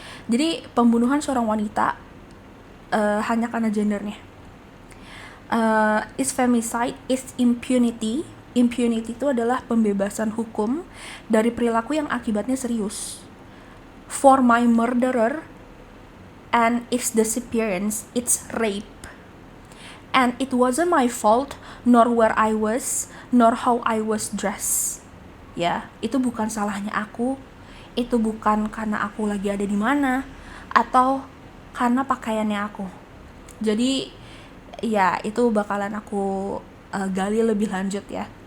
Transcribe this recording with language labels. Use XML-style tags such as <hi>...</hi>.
<id>Jadi pembunuhan seorang wanita hanya karena gendernya.</id> <en>Is femicide, is impunity.</en> <id>Impunity itu adalah pembebasan hukum dari perilaku yang akibatnya serius.</id> <en>For my murderer and its disappearance, it's rape. And it wasn't my fault, nor where I was, nor how I was dressed.</en> <id>Ya, itu bukan salahnya aku. Itu bukan karena aku lagi ada di mana atau karena pakaiannya aku. Jadi ya itu bakalan aku gali lebih lanjut ya.</id>